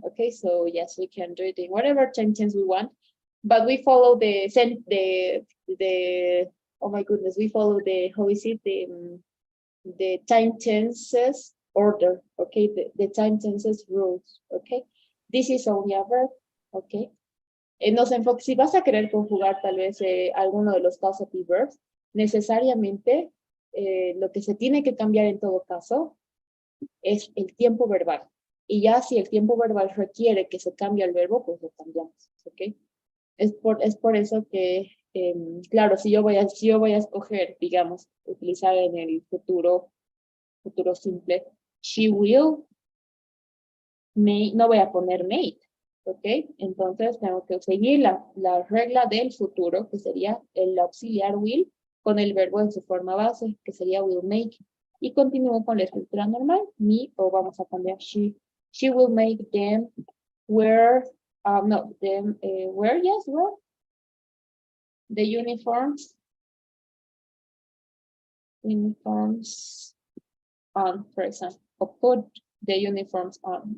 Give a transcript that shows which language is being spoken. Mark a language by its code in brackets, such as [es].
[en] Okay, so yes, we can do it in whatever time tense we want, but we follow the oh my goodness, we follow the, how is it, the time tenses order. Okay, the time tenses rules. Okay, this is only a verb. [es] Okay, si vas a querer conjugar tal vez alguno de los causative verbs, necesariamente lo que se tiene que cambiar en todo caso es el tiempo verbal. Y ya si el tiempo verbal requiere que se cambie el verbo, pues lo cambiamos, ¿ok? Es por eso que, claro, si yo voy a escoger, digamos, utilizar en el futuro simple, she will, no voy a poner made, ¿ok? Entonces tengo que seguir la regla del futuro, que sería el auxiliar will, con el verbo en su forma base, que sería will make. Y continúo con la estructura normal, me, o vamos a cambiar she. [en] She will make them wear, wear, yes, wear the uniforms on, for example, or put the uniforms on.